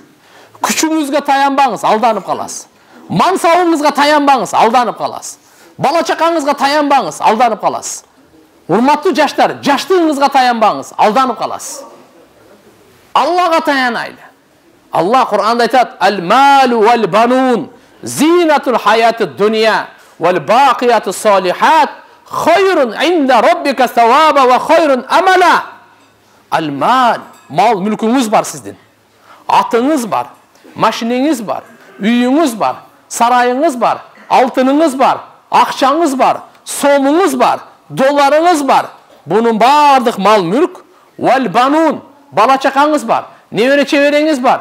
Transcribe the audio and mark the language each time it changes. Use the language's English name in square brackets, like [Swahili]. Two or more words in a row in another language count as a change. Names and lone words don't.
[Kyrgyz] Күчүңүзгө таянбаңыз, алданып каласыз. Мансабыңызга таянбаңыз, алданып каласыз. Бала чакаңызга таянбаңыз, алданып каласыз. Урматтуу жаштар, жаштыгыңызга таянбаңыз, алданып каласыз. Аллага таянайлы. Алла Кур'анда айтат: [Arabic] "المال والبنون زينة الحياة الدنيا والباقيات الصالحات خير عند ربك ثوابا وخير أملا." [Kyrgyz] Ал-мал, мал мүлкүңүз бар сиздин. Атыңыз бар, машинеңиз бар, үйүңүз бар, сарайыңыз бар, алтыныңыз бар, акчаңыз бар, сомуңуз бар, долларыңыз бар. Бунун бардык мал мүлк, вал-банун, бала чакаңыз бар, небере чебереңиз бар.